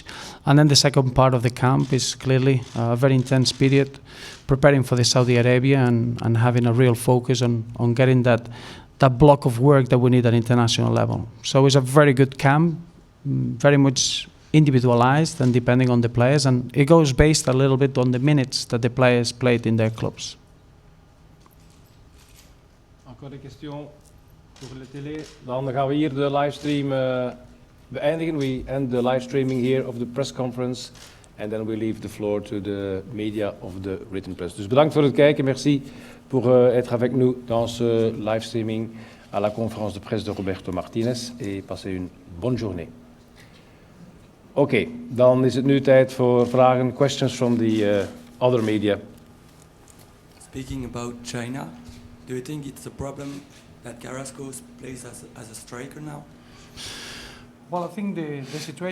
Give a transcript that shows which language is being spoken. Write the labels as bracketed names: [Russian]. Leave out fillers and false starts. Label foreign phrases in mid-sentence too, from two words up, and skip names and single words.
[English] And then the second part of the camp is clearly a very intense period, preparing for the Saudi Arabia and having a real focus on getting that block of work that we need at international level. So it's a very good camp, very much individualized and depending on the players. And it goes based a little bit on the minutes that the players played in their clubs. [French] Encore des questions voor de télé. [Dutch] Dan gaan we hier de livestream beëindigen. [English] We end the live streaming here of the press conference. And then we leave the floor to the media of the written press. [Dutch] Dus bedankt voor het kijken. [French] Merci pour être avec nous dans ce [English] live streaming [French] à la conférence de presse de Roberto Martinez. Et passez une bonne journée. [Dutch] Oké, dan is het nu tijd voor vragen, [English] questions from the other media. Speaking about China, do you think it's a problem that Carrasco plays as a striker now? Well, I think the situation